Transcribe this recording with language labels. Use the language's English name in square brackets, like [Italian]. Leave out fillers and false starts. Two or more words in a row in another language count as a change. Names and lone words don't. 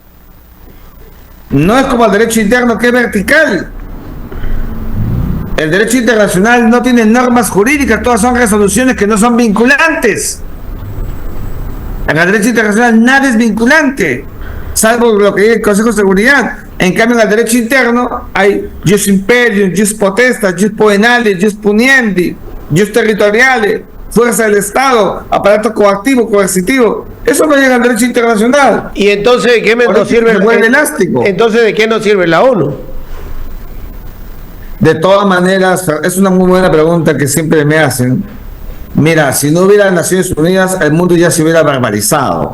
[Spanish] No es como el derecho interno, que es vertical. El derecho internacional no tiene normas jurídicas, todas son resoluciones que no son vinculantes. En el derecho internacional nada es vinculante, salvo lo que dice el Consejo de Seguridad. En cambio, en el derecho interno hay [Latin] jus imperium, jus potestas, jus poenale, jus puniendi, jus territoriale, [Spanish] fuerza del Estado, aparato coactivo, coercitivo. Eso no llega al derecho internacional. ¿Y entonces de qué nos sirve el elástico? Entonces, ¿de qué nos sirve la ONU? De todas maneras, es una muy buena pregunta que siempre me hacen. Mira, si no hubiera Naciones Unidas, el mundo ya se hubiera barbarizado.